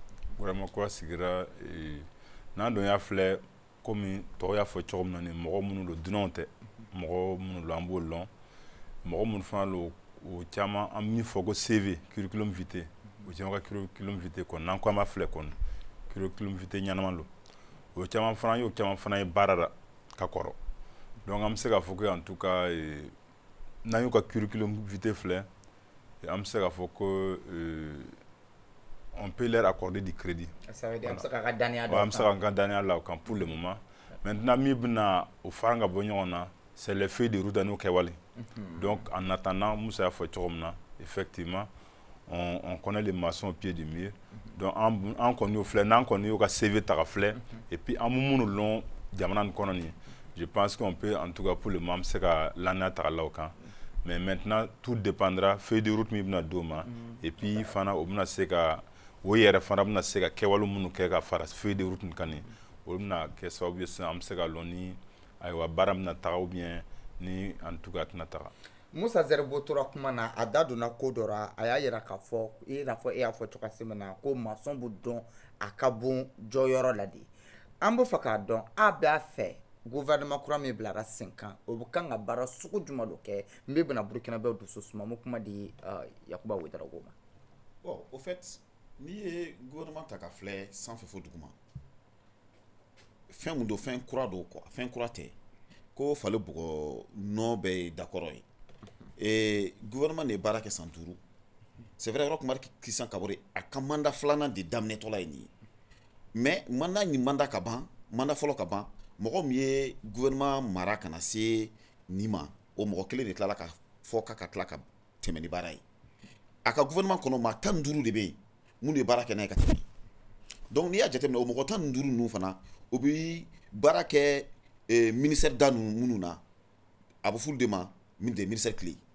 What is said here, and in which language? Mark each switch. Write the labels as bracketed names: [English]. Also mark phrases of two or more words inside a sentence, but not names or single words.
[Bambara] n'an dun y'a filɛ komi tɔgɔ y'a fɔ cogo min na ni mɔgɔ minnu don dunanw tɛ mɔgɔ minnu don an b'o lɔn mɔgɔ minnu fana don o caman an min fɔ ko CV [French] curriculum vitae [Bambara] o caman ka [French] curriculum vitae [Bambara] kɔni n'an ko an b'a filɛ kɔni [French] curriculum vitae [Bambara] ɲanama don o caman fana y'o caman fana ye baara la ka kɔrɔ donc an bɛ se k'a fɔ ko [French] en tout cas [Bambara] n'an y'u ka [French] curriculum vitae [Bambara] filɛ an bɛ se k'a fɔ ko [French] on peut leur accorder du crédit. Ça veut dire [Bambara] an bɛ se k'an ka danaya la o kan [French] pour le moment maintenant [Bambara] min bɛna o fara ka bɔ ɲɔgɔn na [French] c'est les feuilles de route [Bambara] n'o kɛwale [French] donc en attendant [Bambara] Musa y'a fɔ cogo min na [French] effectivement on connaît les maçons au pied du mur donc [Bambara] an kɔni y'o filɛ n'an kɔni y'o ka CV ta ka filɛ [French] et puis [Bambara] an bɛ minnu lɔn jamana nin kɔnɔ nin [French] je pense qu'on peut en tout cas pour le moment [Bambara] an bɛ se ka lannaya ta ka la o kan [French] mais maintenant tout dépendra feuille de route [Bambara] min bɛna d'o ma [French] et puis [Bambara] fana o bɛna se ka o yɛrɛ fana bɛna se ka kɛwale minnu kɛ ka fara [French] feuille de route [Bambara] nin kan nin o bɛna kɛ sababu ye sisan an bɛ se ka lɔn ni ayiwa baara bɛna taga [French] ou bien [Bambara] ni [French] en tout cas [Bambara] tɛna taga. Musa Zerbo tora kuma na a da donna ko dɔ ra a y'a yira k'a fɔ i n'a fɔ e y'a fɔ cogoya min na ko maçon bɛ dɔn a ka bon jɔyɔrɔ la de an bɛ fɛ k'a dɔn a b'a fɛ gouvernement kura min bilara sen kan o bɛ kan ka baara sugu jumɛn de kɛ min bɛna Burkinabɛw dusu suma mo kuma di Yakuba Ouédraogo ma. [French] Bon au fait [Bambara] n'i ye gouvernement ta ka filɛ sanfɛ fo duguma fɛn mun don fɛn kura don quoi fɛn kura tɛ ko fale bɔgɔ nɔ bɛɛ ye d'accord ye gouvernement de ye baara kɛ san 5 [French] c'est vrai [Bambara] Roch Marc Christian Kaboré a ka mandat filanan de daminɛtɔla ye nin ye mais mandat ni mandat ka ban mandat fɔlɔ ka ban mɔgɔ min ye gouvernement mara kana se nin ma o mɔgɔ kelen de tilala ka fɔ k'a ka tila ka tɛmɛ ni baara ye a ka gouvernement kɔnɔ maa 15 de bɛ yen mun de baara kɛ n'a ye ka tɛmɛ donc n'i y'a jateminɛ o mɔgɔ 15 ninnu fana o bɛ baara kɛ ministère da minnu na a bɛ f'olu de ma [French] ministère clé